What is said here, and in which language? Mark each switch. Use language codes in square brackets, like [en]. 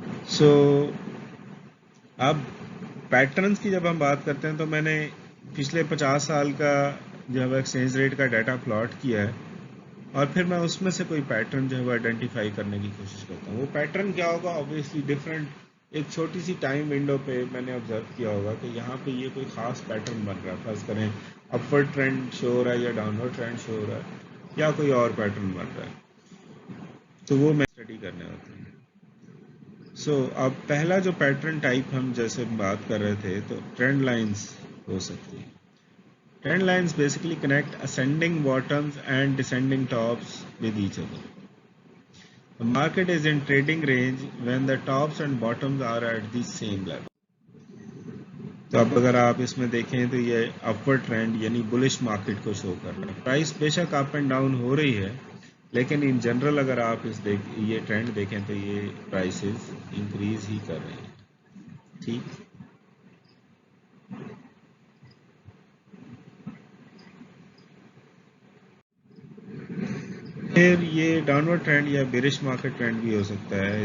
[ur] سو اب پیٹرنز کی جب ہم بات کرتے ہیں تو میں نے پچھلے 50 سال کا جو ہے وہ ایکسچینج ریٹ کا ڈیٹا پلاٹ کیا ہے، اور پھر میں اس میں سے کوئی پیٹرن جو ہے وہ آئیڈینٹیفائی کرنے کی کوشش کرتا ہوں. وہ پیٹرن کیا ہوگا؟ آبویسلی ڈفرینٹ ایک چھوٹی سی ٹائم ونڈو پہ میں نے آبزرو کیا ہوگا کہ یہاں پہ یہ کوئی خاص پیٹرن بن رہا ہے، فرض کریں اپورڈ ٹرینڈ شو ہو رہا ہے یا ڈاؤن ورڈ ٹرینڈ شو ہو رہا ہے یا کوئی اور پیٹرن بن رہا ہے، تو وہ میں اسٹڈی کرنے ہوتے ہیں. سو اب پہلا جو پیٹرن ٹائپ ہم جیسے بات کر رہے تھے تو ٹرینڈ لائنز ہو سکتی ہیں. [en] Trend lines basically connect ascending bottoms and descending tops with each other. The market is in trading range when the tops and bottoms are at the same level. [ur] تو اب اگر آپ اس میں دیکھیں تو یہ اپورڈ ٹرینڈ یعنی بلش مارکیٹ کو شو کر رہا ہے. پرائس بے شک اپ اینڈ ڈاؤن ہو رہی ہے، لیکن ان جنرل اگر آپ یہ ٹرینڈ دیکھیں تو یہ پرائسز انکریز ہی کر رہے ہیں. ٹھیک، پھر یہ ڈاؤن ورڈ ٹرینڈ یا بیرش مارکیٹ ٹرینڈ بھی ہو سکتا ہے.